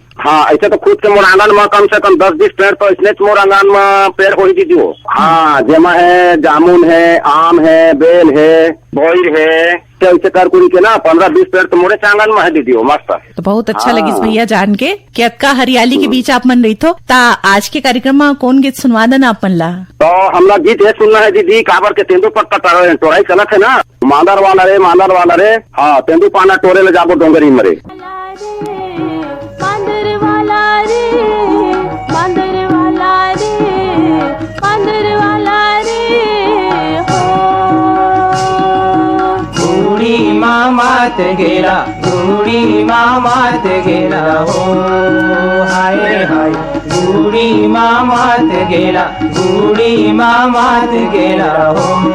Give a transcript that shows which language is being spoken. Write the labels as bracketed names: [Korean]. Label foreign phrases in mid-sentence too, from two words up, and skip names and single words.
[Chhattisgarhi] हाँ ऐसे तो खुद के मोर आंगन में कम से कम 10-20 पेड़ तो इसने मोर आंगन में पेड़ हो ही दीदी हो। हाँ जेमा है, जामुन है, आम है, बेल है, बोइर है, ऐसे कर कुड़ी के ना 15-20 पेड़ तो मोरे आंगन में है दीदी हो। मस्त। तो बहुत अच्छा लगी भैया जान के कि अक्का हरियाली के बीच आप मन रही थो। ता आज के कार्यक्रम में कौन गीत सुनवा देना अपन ला? तो हमला गीत ये सुनना है दीदी, काबर के तेंदू पत्ता तोड़ाई चला थे ना, मांदर वाला रे। हाँ तेंदू पाना टोरे ले जाबो डोंगरी मरे। मामात गेला हो, हाय हाय बूढ़ी मामात गेला हो।